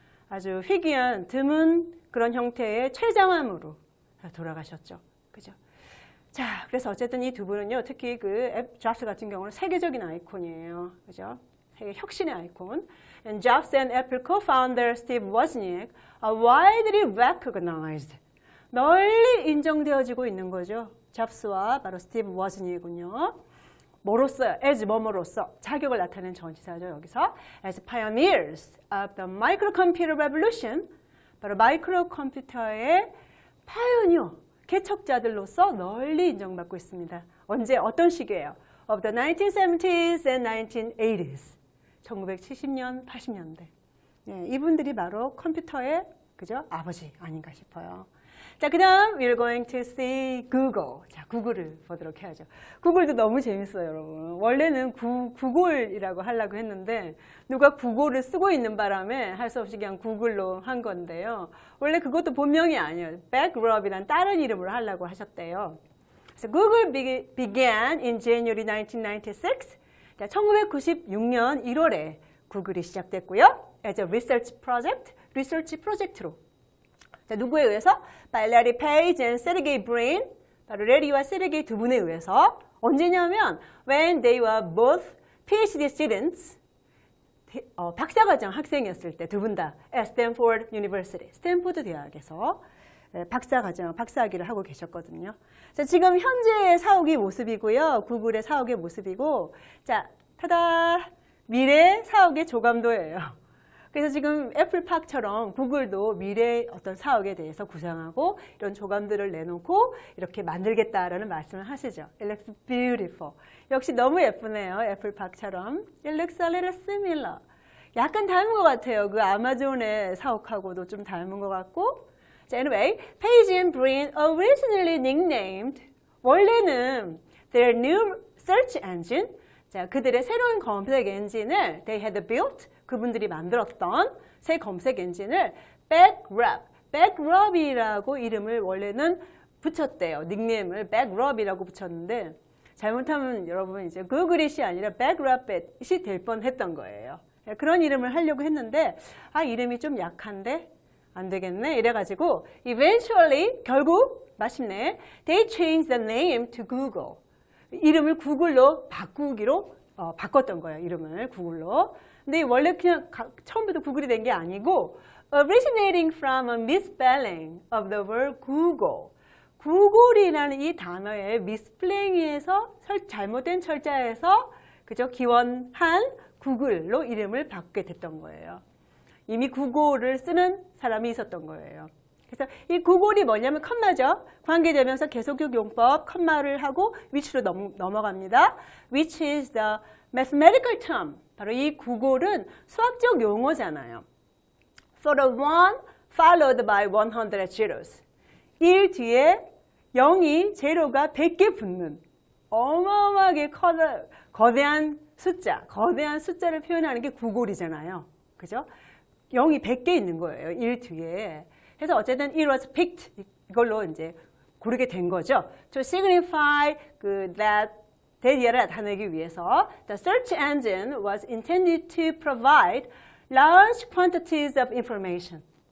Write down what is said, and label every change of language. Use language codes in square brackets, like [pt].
[ko] 아주 희귀한 드문 그런 형태의 췌장암으로 돌아가셨죠. 그죠? 자, 그래서 어쨌든 이 두 분은요, 특히 그 잡스 같은 경우는 세계적인 아이콘이에요. 그죠? 세계 혁신의 아이콘. [en] And Jobs and Apple co-founder Steve Wozniak are widely recognized. [ko] 널리 인정되어지고 있는 거죠. 잡스와 바로 스티브 워즈니악은요. 뭐로써? as 뭐뭐로써 자격을 나타낸 전치사죠. [en] 여기서 as pioneers of the microcomputer revolution. [ko] 바로 마이크로 컴퓨터의 파이오니어, 개척자들로서 널리 인정받고 있습니다. 언제 어떤 시기예요? [en] Of the 1970s and 1980s. [ko] 1970년, 80년대. 네, 이분들이 바로 컴퓨터의 그죠? 아버지 아닌가 싶어요. 자, 그 다음 [en] we're going to see Google. [ko] 자, 구글을 보도록 해야죠. 구글도 너무 재밌어요, 여러분. 원래는 구글이라고 하려고 했는데 누가 구글을 쓰고 있는 바람에 할 수 없이 그냥 구글로 한 건데요. 원래 그것도 본명이 아니에요. 백럽이란 다른 이름으로 하려고 하셨대요. [en] 그래서 Google began in January 1996. [ko] 자, 1996년 1월에 구글이 시작됐고요. [en] As a research project, [ko] 리서치 프로젝트로. 자, 누구에 의해서? [en] By Larry Page and Sergey Brin. [ko] 바로 레리와 세르게이 두 분에 의해서. 언제냐면 [en] when they were both PhD students. [ko] 박사과정 학생이었을 때 두 분 다 [en] at Stanford University. [ko] 스탠포드 대학에서 박사학위를 하고 계셨거든요. 자, 지금 현재의 사옥의 모습이고요. 구글의 사옥의 모습이고. 자, 타다! 미래 사옥의 조감도예요. 그래서 지금 애플팍처럼 구글도 미래의 어떤 사옥에 대해서 구상하고 이런 조감들을 내놓고 이렇게 만들겠다라는 말씀을 하시죠. [en] It looks beautiful. [ko] 역시 너무 예쁘네요. 애플팍처럼. [en] It looks a little similar. [ko] 약간 닮은 것 같아요. 그 아마존의 사옥하고도 좀 닮은 것 같고. [en] 자, anyway, Page and Brin originally nicknamed [ko] 원래는 [en] their new search engine. 자, [ko] 자, 그들의 새로운 검색 엔진을 [en] they had built, [ko] 그분들이 만들었던 새 검색 엔진을 backrub이라고 이름을 원래는 붙였대요. 닉네임을 backrub이라고 붙였는데 잘못하면 여러분 이제 구글잇이 아니라 backrabbit이 될 뻔했던 거예요. 그런 이름을 하려고 했는데 아, 이름이 좀 약한데 안 되겠네 이래가지고 eventually 결국 마침내 [en] they changed the name to Google. [ko] 이름을 구글로 바꾸기로 바꿨던 거예요. 이름을 구글로. 근데 원래 그냥 처음부터 구글이 된 게 아니고 [en] originating from a misspelling of the word Google. [ko] 구글이라는 이 단어의 미스플레잉에서 잘못된 철자에서 그죠? 기원한 구글로 이름을 바꾸게 됐던 거예요. 이미 구글을 쓰는 사람이 있었던 거예요. 그래서 이 구글이 뭐냐면 컴마죠. 관계대명사 계속적 용법 컴마를 하고 which로 넘어갑니다. [en] which is the mathematical term. [ko] 바로 이 구글은 수학적 용어잖아요. [en] for the one followed by 100 zeros. [ko] 1 뒤에 0이 제로가 100개 붙는 어마어마하게 거대한 숫자를 표현하는 게 구글이잖아요. 그죠? 0이 100개 있는 거예요. 1 뒤에. 그래서 어쨌든 [en] it was picked [ko] 이걸로 이제 고르게 된 거죠. [en] To signify that [ko] 대리를 나타내기 위해서 [en] the search engine was intended to provide large quantities of information.